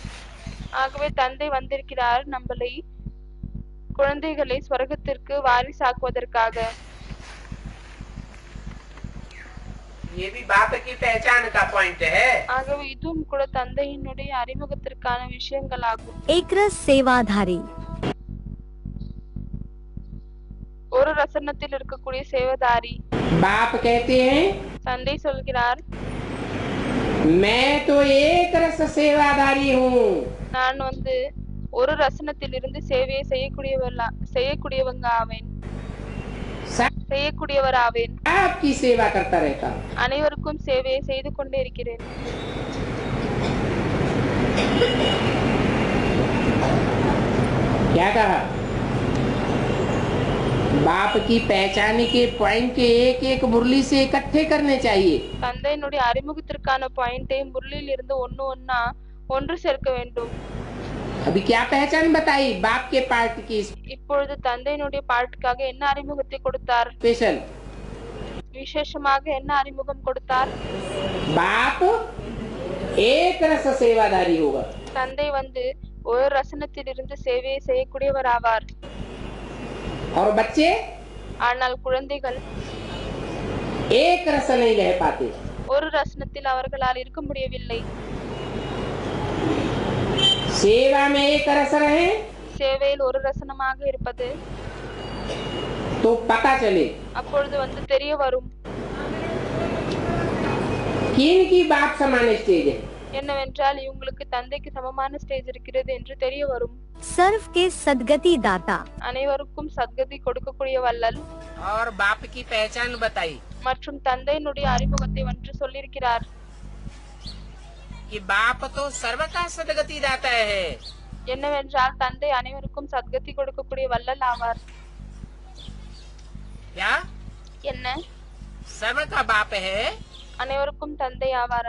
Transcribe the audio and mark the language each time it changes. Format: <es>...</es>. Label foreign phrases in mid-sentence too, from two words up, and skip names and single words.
<ta>ஆகவே தந்தை வந்திருக்கிறார் நம்மளை குழந்தைகளை ஸ்வர்க்கத்திற்கு வாரிசாக்குவதற்காக.</ta> <hi>ये भी बाप की पहचान का पॉइंट है.</hi> <ta>ஆகவே இதுவும் கூட தந்தையினுடைய அறிமுகத்திற்கான விஷயங்கள் ஆகும்.</ta> <hi>एक रस सेवाधारी,</hi> <ta>ஒரு ரசனத்தில் இருக்கக்கூடிய சேவதாரி.</ta> <hi>बाप कहते हैं</hi> <ta>தந்தை சொல்கிறார்,</ta> <hi>मैं तो एक रस सेवादारी हूँ.</hi> <ta>நான் வந்து ஒரு ரசனத்தில் இருந்து சேவையை செய்யக்கூடியவங்க ஆவேன், செய்யக்கூடியவர் ஆவேன்.</ta> <hi>आपकी सेवा करता रहता.</hi> <ta>அனைவருக்கும் சேவையை செய்து கொண்டே இருக்கிறேன்.</ta> <hi>क्या कहा? बाप की पहचान के पॉइंट के एक एक मुरली से इकट्ठे करने चाहिए.</hi> <ta>தந்தையினுடைய அறிமுகத்திற்கான பாயிண்டை முரளியில் இருந்து ஒன்னா ஒன்று சேர்க்க வேண்டும்.</ta> <hi>अभी क्या पहचान बताई बाप के पार्ट की?</hi> <ta>இப்பொழுது தந்தையினுடைய பாட்டுக்காக என்ன அறிமுகத்தை கொடுத்தார்?</ta> <hi>स्पेशल</hi> <ta>விசேஷமாக என்ன அறிமுகம் கொடுத்தார்?</ta> <hi>बाप एक रस सेवादारी होगा.</hi> <ta>தந்தை வந்து ஒரு ரசனத்தில் இருந்து சேவையை செய்யக்கூடியவர் ஆவார்.</ta> <hi>और बच्चे</hi> <ta>ஆனால் குழந்தைகள்</ta> <hi>एक रस नहीं रह पाते.</hi> <ta>ஒரு ரசனத்தில் அவர்களால் இருக்க முடியவில்லை.</ta> <hi>सेवा में एक रस रहे</hi> <ta>சேவையில் ஒரு ரசனமாக இருப்பது</ta> <hi>तो पता चले</hi> <ta>அப்பொழுது வந்து தெரிய வரும்</ta> <hi>किन की बाप समान स्टेज है.</hi> <ta>என்னவென்றால் இவங்களுக்கு தந்தைக்கு சமமான ஸ்டேஜ் இருக்கிறது என்று தெரிய வரும்.</ta> <hi>सर्व के सदगति दाता,</hi> <ta>அனைவருக்கும் சத்கதி கொடுக்கக்கூடிய வள்ளல்</ta> <hi>और बाप की पहचान बताई</hi> <ta>மற்றும் தந்தையினுடைய அறிமுகத்தை ஒன்று சொல்லியிருக்கிறார்.</ta> <hi>कि बाप तो सर्व का सदगति दाता है।</hi> <ta>என்னவென்றால் தந்தை அனைவருக்கும் சத்கதி கொடுக்கக்கூடிய வள்ளல் ஆவார்.</ta> <hi>क्या</hi> <ta>என்ன</ta> <hi>सर्व का बाप है</hi> <ta>அனைவருக்கும் தந்தை ஆவாரா</ta>